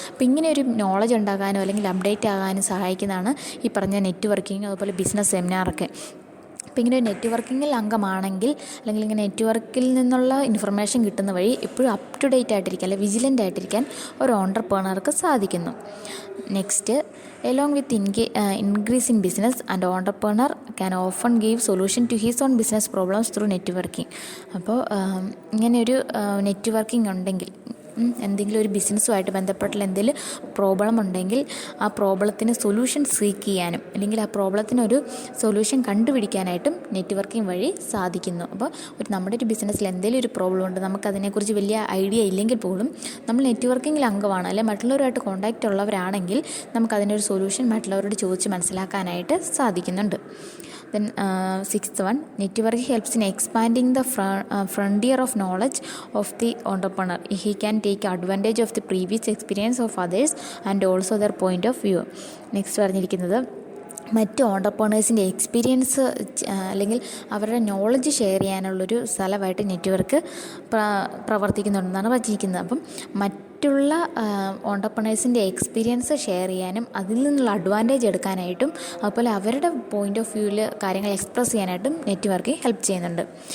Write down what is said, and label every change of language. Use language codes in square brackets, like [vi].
[ml] അപ്പോൾ ഇങ്ങനെ ഒരു നോളജ് ഉണ്ടാകാനോ അല്ലെങ്കിൽ അപ്ഡേറ്റ് ആകാനും സഹായിക്കുന്നതാണ് ഈ പറഞ്ഞ നെറ്റ്വർക്കിംഗ്, അതുപോലെ ബിസിനസ് സെമിനാറൊക്കെ. അപ്പോൾ ഇങ്ങനെ ഒരു നെറ്റ്വർക്കിങ്ങിൽ അംഗമാണെങ്കിൽ അല്ലെങ്കിൽ ഇങ്ങനെ നെറ്റ്വർക്കിൽ നിന്നുള്ള ഇൻഫർമേഷൻ കിട്ടുന്ന വഴി എപ്പോഴും അപ് ടു ഡേറ്റ് ആയിട്ടിരിക്കാൻ അല്ലെങ്കിൽ വിജിലൻ്റ് ആയിട്ടിരിക്കാൻ ഒരു ഓണ്ടർപ്രണർക്ക് സാധിക്കുന്നു. [en] Next, along with increase in business, and entrepreneur can often give solution to his own business problems through networking. [ml] അപ്പോൾ ഇങ്ങനെ ഒരു നെറ്റ്വർക്കിംഗ് ഉണ്ടെങ്കിൽ, എന്തെങ്കിലും ഒരു ബിസിനസ്സുമായിട്ട് ബന്ധപ്പെട്ടുള്ള എന്തെങ്കിലും പ്രോബ്ലം ഉണ്ടെങ്കിൽ ആ പ്രോബ്ലത്തിന് സൊല്യൂഷൻ സീക്ക് ചെയ്യാനും അല്ലെങ്കിൽ ആ പ്രോബ്ലത്തിനൊരു സൊല്യൂഷൻ കണ്ടുപിടിക്കാനായിട്ടും നെറ്റ്വർക്കിംഗ് വഴി സാധിക്കുന്നു. അപ്പോൾ നമ്മുടെ ഒരു ബിസിനസ്സിൽ എന്തെങ്കിലും ഒരു പ്രോബ്ലം ഉണ്ട്, നമുക്കതിനെക്കുറിച്ച് വലിയ ഐഡിയ ഇല്ലെങ്കിൽ പോലും നമ്മൾ നെറ്റ്വർക്കിങ്ങിൽ അംഗമാണ് അല്ലെങ്കിൽ മറ്റുള്ളവരുമായിട്ട് കോൺടാക്റ്റ് ഉള്ളവരാണെങ്കിൽ നമുക്കതിൻ്റെ ഒരു സൊല്യൂഷൻ മറ്റുള്ളവരോട് ചോദിച്ച് മനസ്സിലാക്കാനായിട്ട് സാധിക്കുന്നുണ്ട്. [en] Then sixth one, networking helps in expanding the frontier of knowledge of the entrepreneur. He can take advantage of the previous experience of others and also their point of view. [ml] Next പറഞ്ഞിരിക്കുന്നത്, മറ്റ് ഓണ്ടർപ്രണേഴ്സിൻ്റെ experience അല്ലെങ്കിൽ അവരുടെ knowledge share ചെയ്യാനുള്ളൊരു സ്ഥലമായിട്ട് network പ്രവർത്തിക്കുന്നുണ്ടെന്നാണ് പറഞ്ഞിരിക്കുന്നത്. അപ്പം മറ്റുള്ള ഓണ്ടർപ്രണേഴ്സിൻ്റെ experience share ചെയ്യാനും അതിൽ നിന്നുള്ള അഡ്വാൻറ്റേജ് എടുക്കാനായിട്ടും അതുപോലെ അവരുടെ പോയിൻ്റ് ഓഫ് വ്യൂവിൽ കാര്യങ്ങൾ എക്സ്പ്രസ് ചെയ്യാനായിട്ടും നെറ്റ്വർക്ക് ഹെൽപ്പ് ചെയ്യുന്നുണ്ട്.